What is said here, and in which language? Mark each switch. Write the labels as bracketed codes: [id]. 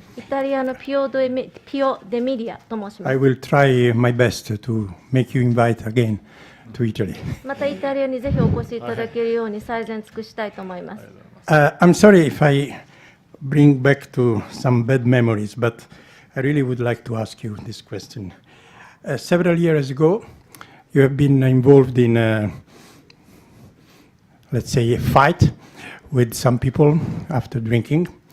[ja] イタリアのピオ・デ・ミリアと申します。 [en] I will try my best to make you invite again to Italy. [ja] またイタリアにぜひお越しいただけるように最善尽くしたいと思います。 [en] I'm sorry if I bring back to some bad memories, but I really would like to ask you this question. Several years ago, you have been involved in, let's say, a fight with some people after drinking.